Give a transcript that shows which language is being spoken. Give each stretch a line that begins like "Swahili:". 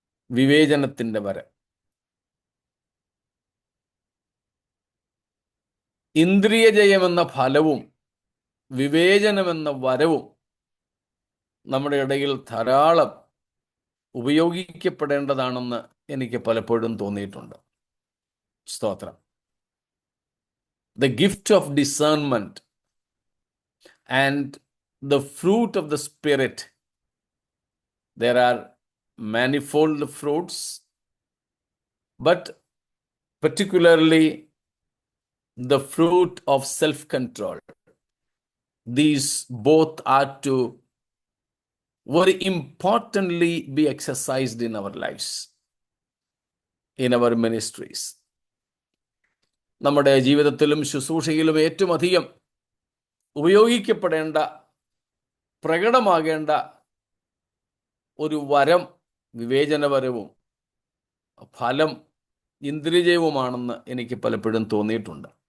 Malayalam: വിവേചനത്തിൻ്റെ വരം, ഇന്ദ്രിയജയമെന്ന ഫലവും വിവേചനമെന്ന വരവും നമ്മുടെ ഇടയിൽ ധാരാളം ഉപയോഗിക്കപ്പെടേണ്ടതാണെന്ന് എനിക്ക് പലപ്പോഴും തോന്നിയിട്ടുണ്ട്. സ്തോത്രം.
English: The gift of discernment and the fruit of the Spirit. There are manifold fruits, but particularly the fruit of self-control. These both are to very importantly be exercised in our lives, in our ministries.
Malayalam: നമ്മുടെ ജീവിതത്തിലും ശുശ്രൂഷയിലും ഏറ്റവും അധികം ഉപയോഗിക്കപ്പെടേണ്ട, പ്രകടമാകേണ്ട ഒരു വരം വിവേചനപരവും ഫലം ഇന്ദ്രിയജയവുമാണെന്ന് എനിക്ക് പലപ്പോഴും തോന്നിയിട്ടുണ്ട്.